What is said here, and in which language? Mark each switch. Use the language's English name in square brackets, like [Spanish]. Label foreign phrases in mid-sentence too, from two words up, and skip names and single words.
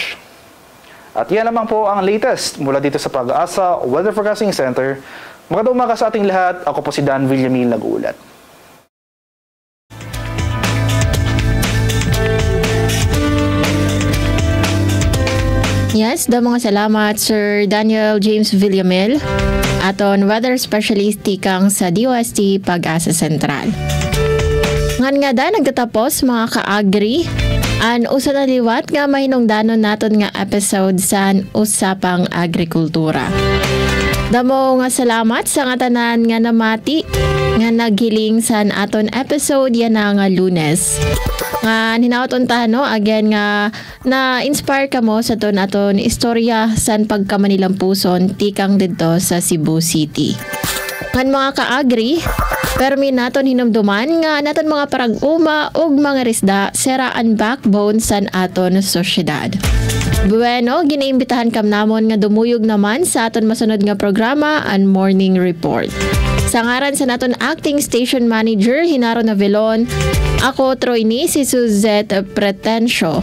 [Filipino] At yan naman po ang latest mula dito sa Pag-asa Weather Forecasting Center. Magandang umaga sa ating lahat. Ako po si Dan Villamil nag-uulat. [Waray] Yes, mga salamat Sir Daniel James Villamil, aton weather specialist tikang sa DOST Pag-asa Sentral. Ngan nga da nagtatapos mga ka-agri an usa na liwat nga mahinungdanon naton nga episode sa Usapang Agrikultura. Damo nga salamat sa nga tanan nga namati nga naghiling sa aton episode yan nga Lunes. Nga hinaot untano again nga na-inspire ka mo sa aton istorya san pagkamanilang puson tikang dito sa Cebu City. Ngan mga ka-agri, permi naton hinumduman nga naton mga parag-uma ug mga risda seraan backbone san aton sosyedad. Bueno, ginaimbitahan kam namon nga dumuyog naman sa aton masunod nga programa and morning report. Sa ngaran sa naton acting station manager Hinaro Navilon, ako Troyni si Suzette Pretencio.